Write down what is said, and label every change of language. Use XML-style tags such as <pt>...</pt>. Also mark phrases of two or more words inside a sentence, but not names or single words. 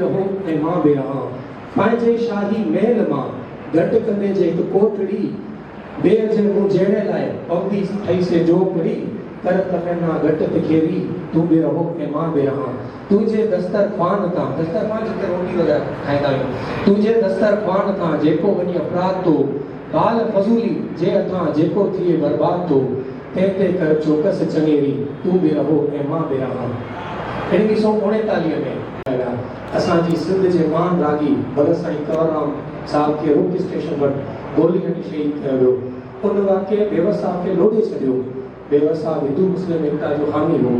<sd>रहो ऐं मां बि रहां, पंहिंजे शाही महल मां घटि कंदे जे हिकु कोठड़ी, ॿिए जे मुंहुं जहिड़े लाइ पवंदी ठही से जोपड़ी, कर तमन्ना घटि तिखेरी, तूं बि रहो ऐं मां बि रहां, तुंहिंजे दस्तरख़्वान तां, दस्तरख़्वान जिते रोटी वग़ैरह खाईंदा आहियूं, तुंहिंजे दस्तरख़्वान तां जेको वञी अपराध तो, बाल फज़ूली जे हथां जेको थिए बर्बाद तो, तंहिं ते कर चौकस चङेरी, तूं बि रहो ऐं मां बि रहां। 1939 में असांजी सिंध जे महान रागी भगत साईं कंवरराम साहब खे रोक स्टेशन वटि गोली हणी शहीद कयो वियो। उन वाक़े बेवसा खे लोॾे छॾियो। बेवसा हिंदू मुस्लिम एकता जो हामी हो।</sd>